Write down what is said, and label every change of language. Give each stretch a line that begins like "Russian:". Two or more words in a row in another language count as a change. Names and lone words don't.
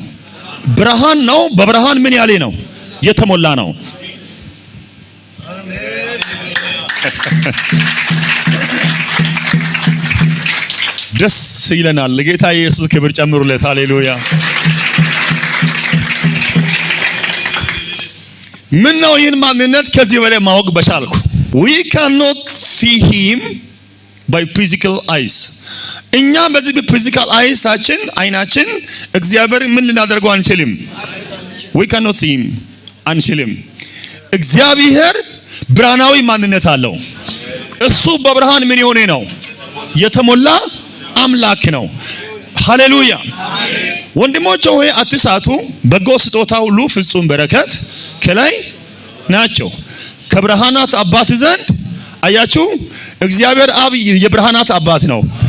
Amharic: ብርሃን ነው። በብርሃን ምን ያለ ነው? የተሞላ ነው። ደስ ይለናል። ለጌታ ኢየሱስ ክብር ጨምሩለት። ሃሌሉያ። ምን ነው ይህን ማንነት ከዚህ በላይ ማወቅ በቻልኩ።
English: we cannot see him by physical eyes።
Amharic: እኛ በዚህ በፊዚካል አይናችን እግዚአብሔር ምን ልናደርገው አንችልም።
English: we cannot see him
Amharic: አንችልም። እግዚአብሔር ብርሃናዊ ማንነት አለው። እሱ በብርሃን ምን የሆነ ነው? የተሞላ አምላክ ነው። ሃሌሉያ። ወንድሞቼ ሆይ አትሳቱ። በጎ ስጦታ ሁሉ ፍጹም በረከት ከላይ ናቸው ከብርሃናት አባት ዘንድ። አያችሁ፣ እግዚአብሔር አብ የብርሃናት አባት ነው።